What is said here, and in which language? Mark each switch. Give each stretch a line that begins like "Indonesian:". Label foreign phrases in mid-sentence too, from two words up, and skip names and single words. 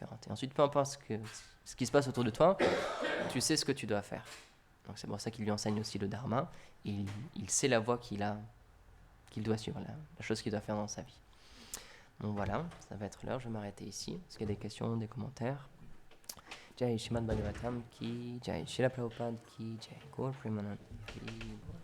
French: Et ensuite, peu importe ce qui se passe autour de toi, tu sais ce que tu dois faire. Donc c'est pour ça qu'il lui enseigne aussi le dharma. Il sait la voie qu'il doit suivre, la chose qu'il doit faire dans sa vie. Donc voilà, ça va être l'heure, je vais m'arrêter ici. Est-ce qu'il y a des questions, des commentaires?
Hindi: जय श्रीमद् भागवतम् की जय, श्रील प्रभुपाद की जय, गौर प्रेमानन्द की